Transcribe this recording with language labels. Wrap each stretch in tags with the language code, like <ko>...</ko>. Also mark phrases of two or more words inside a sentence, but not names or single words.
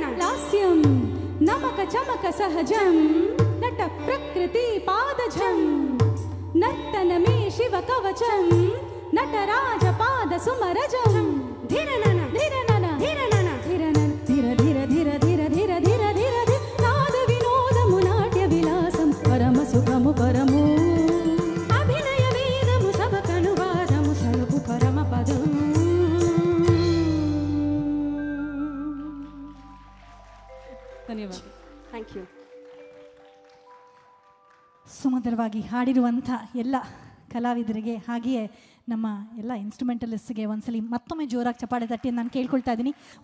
<sa>लास्यं नमक चमक सहजं नट प्रकृति पादजं नर्तन मे शिव कवचं नटराज पाद सुमरजं ಧೀರನನ धिरनन ಧೀರನನ</sa> <te>ధిరనన ధిర ధిర ధిర ధిర ధిర ధిర ధిర ధిర నాద వినోదము నాట్య విలాసం పరమ సుఖము పరము అభినయ వేదము సభకనువాదము సలుపు పరమ పదం.</te> <kn>ಧನ್ಯವಾದ.</kn> <en>Thank you.</en> <kn>ಸುಮಧುರವಾಗಿ ಹಾಡಿರುವಂಥ ಎಲ್ಲ ಕಲಾವಿದರಿಗೆ ಹಾಗೆಯೇ ನಮ್ಮ ಎಲ್ಲ ಇನ್ಸ್ಟ್ರುಮೆಂಟಲಿಸ್ಟ್ಗೆ ಒಂದ್ಸಲಿ ಮತ್ತೊಮ್ಮೆ ಜೋರಾಗಿ ಚಪ್ಪಾಳೆ ತಟ್ಟಿ ನಾನು ಕೇಳ್ಕೊಳ್ತಾ ಇದ್ದೀನಿ.</kn>